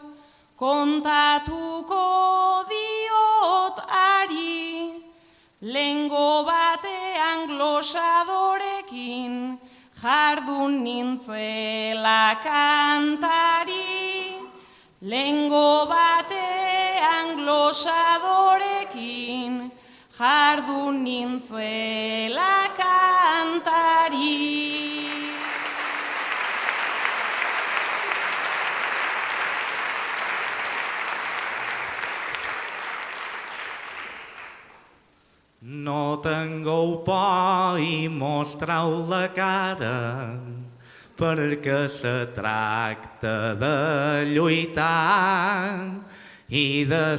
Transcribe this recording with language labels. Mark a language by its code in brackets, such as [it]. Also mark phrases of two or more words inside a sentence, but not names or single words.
[eu] kontatuko diot ari, lengo batean glosadorekin, jardun nintzela kantari, lengo batean glosadorekin, jardun nintzela kantari. [ca] No tingueu por i mostrau la cara, perquè se tracta de lluitar i de